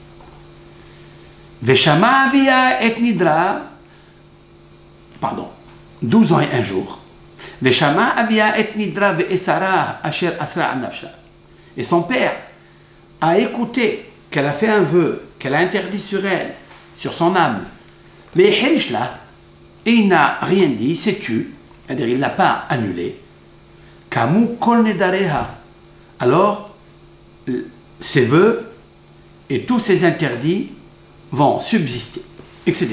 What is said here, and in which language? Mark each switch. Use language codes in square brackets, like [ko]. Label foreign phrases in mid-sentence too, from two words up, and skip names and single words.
[he] ושמע אביה את נדרה, [fr] pardon, 12 ans et un jour, [he] ושמע אביה את נדרה ואסרה אשר אסרה על נפשה. [fr] Et son père a écouté qu'elle a fait un vœu, qu'elle a interdit sur elle, sur son âme, mais et il n'a rien dit, il s'est tu, c'est-à-dire il ne l'a pas annulé. [he] קמו כל נדריה. [fr] Alors, ses vœux et tous ses interdits vont subsister, etc.